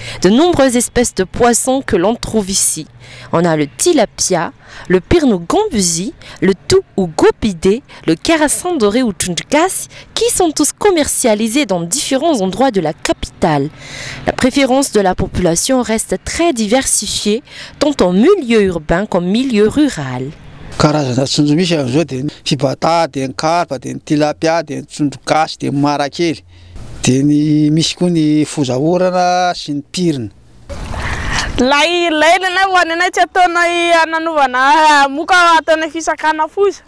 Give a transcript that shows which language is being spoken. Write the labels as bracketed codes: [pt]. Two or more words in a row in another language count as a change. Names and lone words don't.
[fr] de nombreuses espèces de poissons que l'on trouve ici. On a le tilapia, le pyrnogombusi, le tou ou gopidé, le carassan doré ou tundkas, qui sont tous commercialisés dans différents endroits de la capitale. La préférence de la population reste très diversifiée, tant en milieu urbain qu'en milieu rural. [mg] Karazana tsondro misy amin'izao dia fibata, dia ny karpa, dia ny tilapia, dia ny tsondro gasy, dia ny marakely. Dia ny misy koa ny foza orana sy ny pirina. Ilaina ho anay tsy ataonay ananovana moka ataonay fisakana foza.